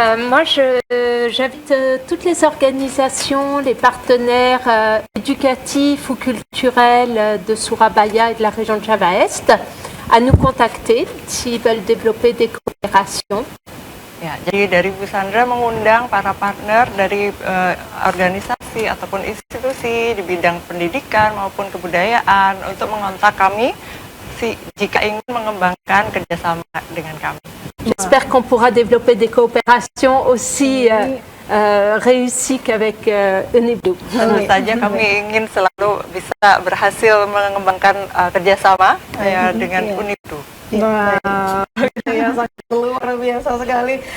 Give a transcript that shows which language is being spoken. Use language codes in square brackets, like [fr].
[fr] Moi, j'invite toutes les organisations, les partenaires éducatifs ou culturels de Surabaya et de la région de Java Est à nous contacter s'ils veulent développer des coopérations. [id] Ya, jadi dari Bu Sandra mengundang para partner dari organisasi ataupun institusi di bidang pendidikan maupun kebudayaan untuk mengontak kami jika ingin mengembangkan kerjasama dengan kami. [fr] J'espère qu'on pourra développer des coopérations aussi réussies qu'avec Unibdu. [id] Tentu saja kami ingin selalu bisa berhasil mengembangkan kerjasama dengan Unibdu. Wah, ya sangat luar biasa sekali.